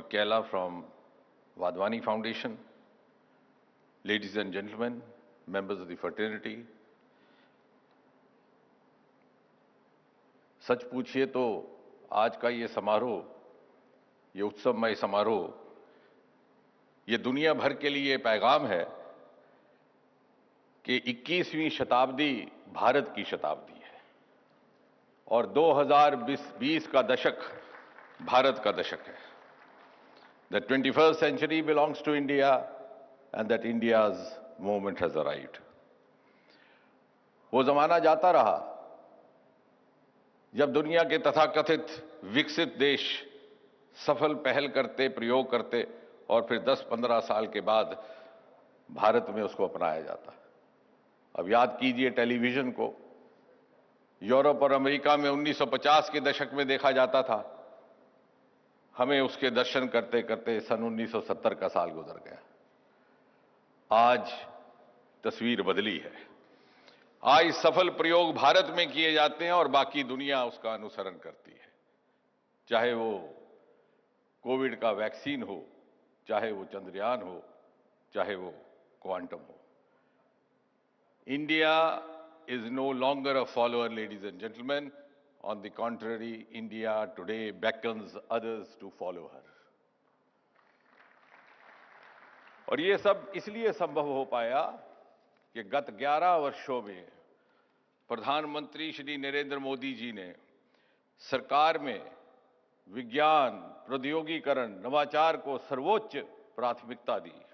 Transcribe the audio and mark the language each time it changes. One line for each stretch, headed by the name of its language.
English: Kela from Wadhwani Foundation, ladies and gentlemen, members of the fraternity,
Hindi: सच पूछिए तो आज का ये समारोह, ये उत्सवमय समारोह, ये दुनिया भर के लिए पैगाम है कि 21वीं शताब्दी भारत की शताब्दी है और 2020 का दशक भारत का दशक है।
English: The 21st century belongs to India and that India's moment has arrived.
Hindi: वो जमाना जाता रहा जब दुनिया के तथाकथित विकसित देश सफल पहल करते, प्रयोग करते और फिर 10-15 साल के बाद भारत में उसको अपनाया जाता। अब याद कीजिए टेलीविजन को, यूरोप और अमेरिका में 1950 के दशक में देखा जाता था, हमें उसके दर्शन करते करते सन 1970 का साल गुजर गया। आज तस्वीर बदली है। आज सफल प्रयोग भारत में किए जाते हैं और बाकी दुनिया उसका अनुसरण करती है, चाहे वो कोविड का वैक्सीन हो, चाहे वो चंद्रयान हो, चाहे वो क्वांटम हो।
English: India is no longer a follower, ladies and gentleman. On the contrary, India today beckons others to follow her.
Hindi: और ये सब इसलिए संभव हो पाया कि गत 11 वर्षों में प्रधानमंत्री श्री नरेंद्र मोदी जी ने सरकार में विज्ञान, प्रौद्योगिकीकरण, नवाचार को सर्वोच्च प्राथमिकता दी